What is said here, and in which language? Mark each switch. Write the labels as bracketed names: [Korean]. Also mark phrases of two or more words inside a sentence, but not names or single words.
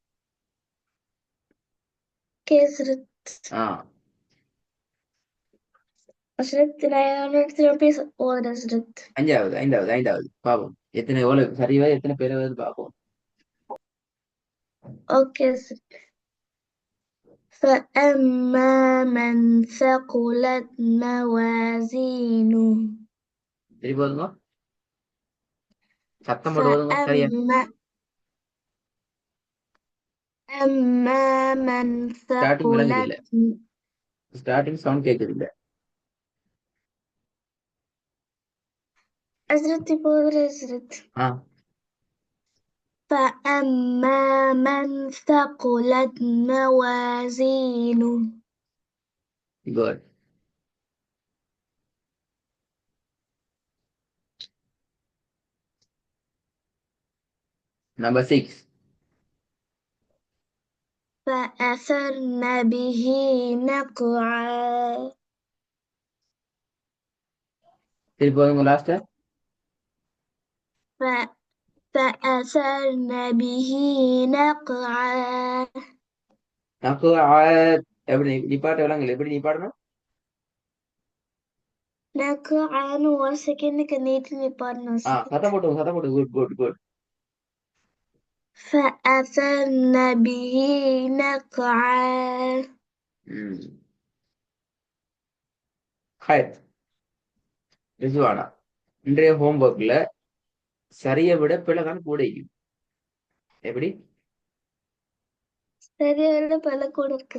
[Tamil] ஓகே ஹஸ்ரத். ஹஸ்ரத் நான் திருப்பி ஓதுறேன் ஹஸ்ரத். ஐந்தாவது பாப்போம். எத்தனை எவ்வளவு சரிவா எத்தனை பேர் வருது பாப்போம். ஓகே ஹஸ்ரத். [Arabic] فأما من ثقلت موازينه. [Tamil] சரி போதுங்க. சத்தம் போட்டு போதுங்க. சரியா? [Arabic] أما من ثقلت. [English] starting sound [Tamil] கேக்குது இல்ல? ஹஸ்ரத் இப்போ ஹஸ்ரத். [Arabic] فأما من ثقلت موازينه. [English] Good. Number 6. [Arabic] فأثرن به نقعا. [Tamil] சரி போதுங்க லாஸ்ட். [Arabic] فأثرن به نقعا. [Tamil] எப்படி நீ பாட்டு விளங்கல? எப்படி நீ பாடணும்? نقعا ஒரு செகண்டுக்கு நீட்டி நீ பாடணும். சத்தம் போட்டு குட். [Arabic] فأثرن به نقعا. [Tamil] ரிஜுவானா, இன்றைய ஹோம்ஒர்க்ல சரியை விட பிழைதான் கூட இருக்கும். எப்படி? சரியை விட பிழை கூட இருக்கு.